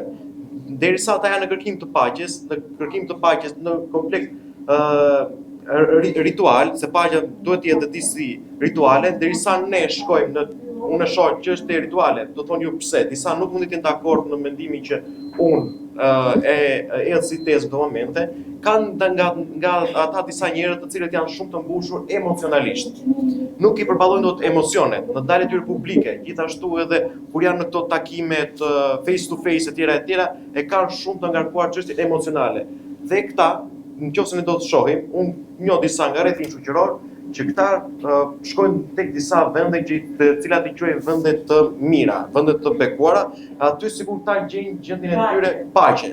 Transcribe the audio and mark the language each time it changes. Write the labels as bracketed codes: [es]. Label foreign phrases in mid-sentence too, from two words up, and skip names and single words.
[sq] Derisa ata janë në kërkim të paqes në kompleks ritual, se paqja duhet të jetë disi rituale, derisa ne shkojmë unë e shoh që është e rituale, do thonë ju pse, disa nuk mundi të jenë dakord në mendimin që unë e si tezë në këto momente, kanë nga ata disa njerëz të cilët janë shumë të mbushur emocionalisht. Nuk i përballojnë dot emocionet në daljet tyre publike, gjithashtu edhe kur janë në këto takimet [en] face to face [sq] etj, e kanë shumë të ngarkuar çështjet emocionale. Dhe këta, nëse ne do të shohim, unë njoh disa nga rrethin shoqëror që këta shkojnë tek disa vende të cilat i quajnë vende të mira, vende të bekuara, aty sikur ta gjejnë gjendjen e tyre paqen.